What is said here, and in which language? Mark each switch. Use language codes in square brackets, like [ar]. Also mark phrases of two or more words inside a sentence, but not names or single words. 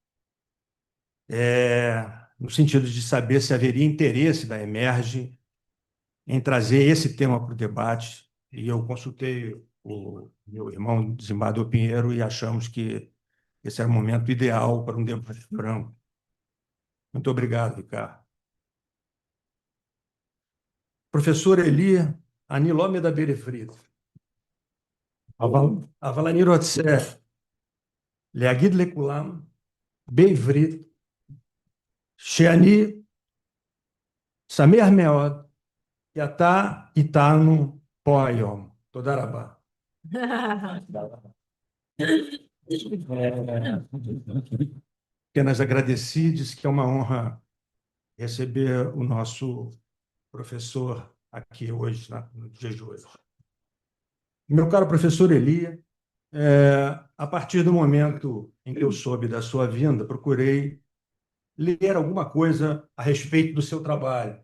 [pt] no sentido de saber se haveria interesse da EMERJ em trazer esse tema para o debate, e eu consultei o meu irmão desembargador Pinheiro e achamos que esse era o momento ideal para um debate franco. Muito obrigado, Ricardo. Professor Eli, [he] אני לא מדבר עברית, אבל אני רוצה להגיד לכולם בעברית שאני שמח מאוד כי אתה איתנו פה היום. תודה רבה. [pt] Apenas agradeci, disse que é uma honra receber o nosso professor aqui hoje, no dia de hoje. Meu caro professor Eli, A partir do momento em que eu soube da sua vinda, procurei ler alguma coisa a respeito do seu trabalho.